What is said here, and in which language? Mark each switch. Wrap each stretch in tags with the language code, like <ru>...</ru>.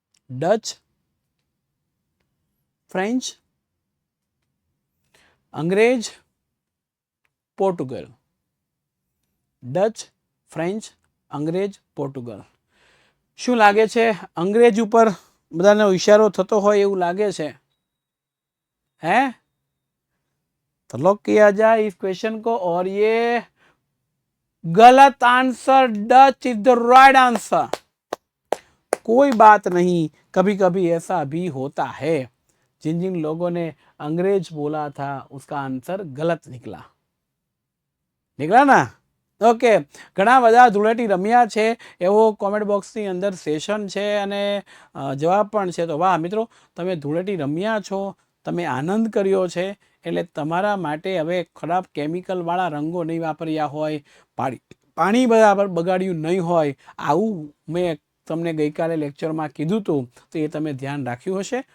<gu>Dutch, French, અંગ્રેજ, Portugal. Dutch, French, અંગ્રેજ, Portugal. શું લાગે છે? અંગ્રેજ ઉપર બધાનો ઇશારો થતો હોય એવું લાગે છે?</gu> <hi>है तो लॉक किया जाए इस क्वेश्चन को. और ये गलत answer,</hi> <en>Dutch is the right answer.</en> <hi>कोई बात नहीं, कभी कभी ऐसा भी होता है. जिन जिन लोगों ने अंग्रेज बोला था उसका आंसर गलत निकला ना.</hi> <gu>ઓકે, ઘણા બધા ધૂળેટી રમ્યા છે એવો કોમેન્ટ બોક્સની અંદર સેશન છે અને જવાબ પણ છે. તો વાહ મિત્રો, તમે ધૂળેટી રમ્યા છો, તમે આનંદ કર્યો છે, એટલે તમારા માટે હવે ખરાબ કેમિકલવાળા રંગો નહીં વાપર્યા હોય, પાણી બરાબર બગાડ્યું નહીં હોય, આવું મેં તમને ગઈકાલે લેક્ચરમાં કીધું હતું, તો એ તમે ધ્યાન રાખ્યું હશે.</gu>